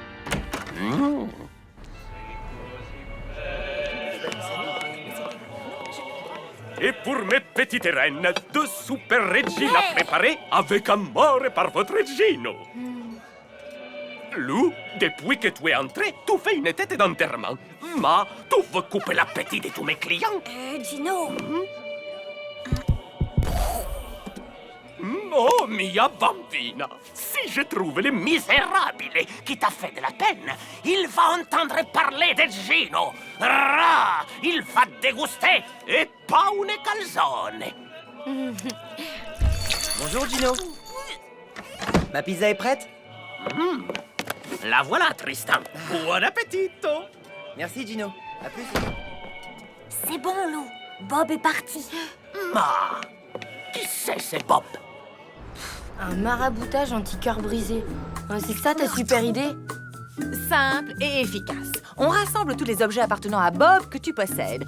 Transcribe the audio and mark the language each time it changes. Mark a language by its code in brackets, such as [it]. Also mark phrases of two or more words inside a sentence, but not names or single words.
[fr] Et pour mes petites reines, 2 super Regina préparées avec amour par votre Gino. Lou, depuis que tu es entré, tu fais une tête d'enterrement. Ma, tu veux couper l'appétit de tous mes clients? Gino. [it] Oh, mia bambina! [fr] Si je trouve le misérable qui t'a fait de la peine, il va entendre parler de Gino. Rah, il va déguster et pas une calzone. Bonjour, Gino. Ma pizza est prête? La voilà, Tristan. [it] Buon appetito. [fr] Merci, Gino. À plus. C'est bon, Lou. Bob est parti. Ma, qui c'est Bob? Un maraboutage anti-cœur brisé. C'est ça ta super idée? Simple et efficace. On rassemble tous les objets appartenant à Bob que tu possèdes.